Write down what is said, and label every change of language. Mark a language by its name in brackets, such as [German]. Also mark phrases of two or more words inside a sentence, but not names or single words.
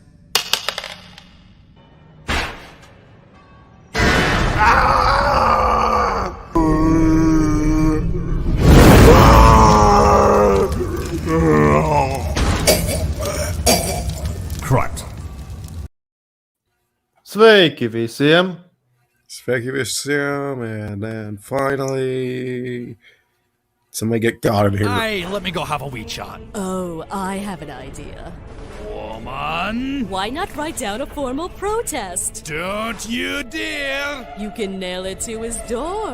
[English] Correct. [Latvian] Sveiki visiem! Sveiki visiem, [English] and then finally... Somebody get God in here. Hey, let me go have a wee chat. Oh, I have an idea. Woman, Why not write down a formal protest? don't you dare! You can nail it to his door.